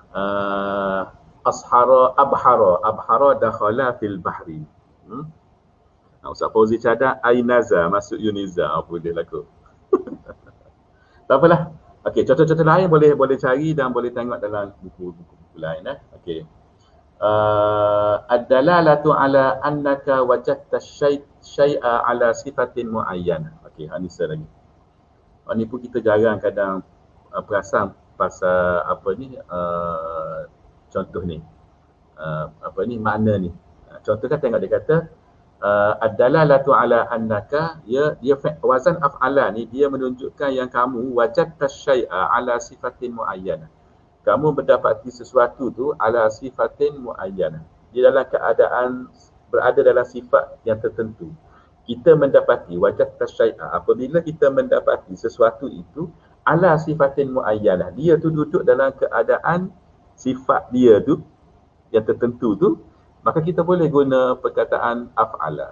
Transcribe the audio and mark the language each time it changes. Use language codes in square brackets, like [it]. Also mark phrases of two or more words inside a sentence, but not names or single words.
[ar] أبحر دخل في البحر. [ms] Ustaz Fauzi cadang Ainaza masuk Uniza. Boleh lah kot. Tak apalah. Okey, contoh-contoh lain boleh cari dan boleh tengok dalam buku-buku lain Okey. [ar] الدلالة على أنك وجدت شيئا على صفة معينة. [ms] Okey, ini lagi. Ini pun kita jarang kadang perasan pasal apa ni contoh ni. Apa ni makna ni. Contoh kan tengok dia kata [ar] الدلالة على أنك, [ms] dia wazan af'ala ni dia menunjukkan yang kamu [ar] وجدت شيئا على صفة معينة. [ms] Kamu mendapati sesuatu tu [ar] على صفة معينة. [ms] Dia dalam keadaan berada dalam sifat yang tertentu. Kita mendapati [ar] وجدت شيئا, [ms] apabila kita mendapati sesuatu itu [ar] على صفة معينة. [ms] Dia tu duduk dalam keadaan sifat dia tu yang tertentu tu, maka kita boleh guna perkataan af'ala.